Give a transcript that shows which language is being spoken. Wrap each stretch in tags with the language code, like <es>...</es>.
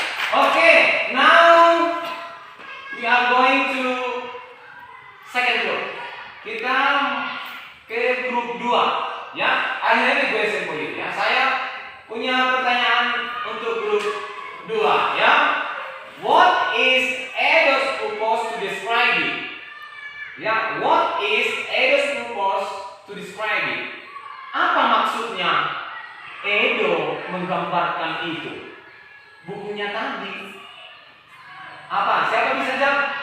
<en>Okay, now we are going to second group.</en> <id>Kita ke grup 2, ya. Akhirnya gue simpulin ya. Saya punya pertanyaan untuk grup 2, ya.</id> <en>What is Edo's purpose to describe it? Ya, what is Edo's purpose to describe it?</en> <id>Apa maksudnya Edo menggambarkan itu? Bukunya tadi. Apa? Siapa bisa jawab?</id>